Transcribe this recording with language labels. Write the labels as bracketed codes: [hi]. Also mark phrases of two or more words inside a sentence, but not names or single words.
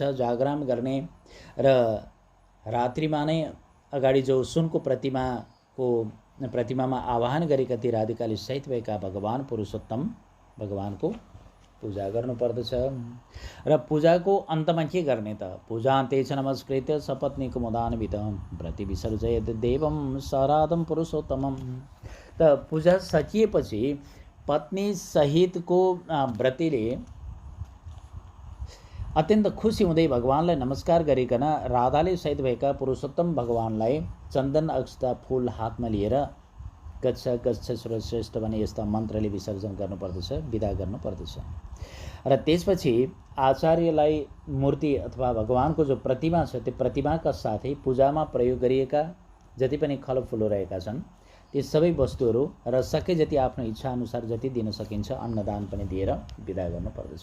[ne] जागरण गर्ने र रात्रिमा नै अगाडि जो सुनको प्रतिमामा आवाहन गरेका ती राधिकाले सहित भएका भगवान पुरुषोत्तम भगवानको पूजा गर्नुपर्दछ। र पूजाको अन्तमा के गर्ने त? [sa] पूजान्ते च नमस्कृत्य सपत्नीको मुदान्वित व्रति विसर्जयत देवम सराधम पुरुषोत्तमम। [ne] त पूजा सकिएपछि पत्नी सहितको व्रतिले अत्यन्त खुसी हुँदै भगवानलाई नमस्कार गरिकन राधाले सहित भएका पुरुषोत्तम भगवानलाई चन्दन अक्षता फूल हातमा लिएर [sa] गच्छ गच्छ सुरश्रेष्ठ [ne] भने यस्ता मन्त्रले विसर्जन गर्नुपर्दछ, विदा गर्नुपर्दछ। र त्यसपछि आचार्यलाई मूर्ति अथवा भगवानको जो प्रतिमा छ त्यो प्रतिमाका साथै पूजामा प्रयोग गरिएका जति पनि फलफुलहरू रहेका छन् ती सबै वस्तुहरू र सके जति आफ्नो इच्छा अनुसार जति दिन सकिन्छ अन्नदान पनि दिएर विदा गर्नुपर्दछ।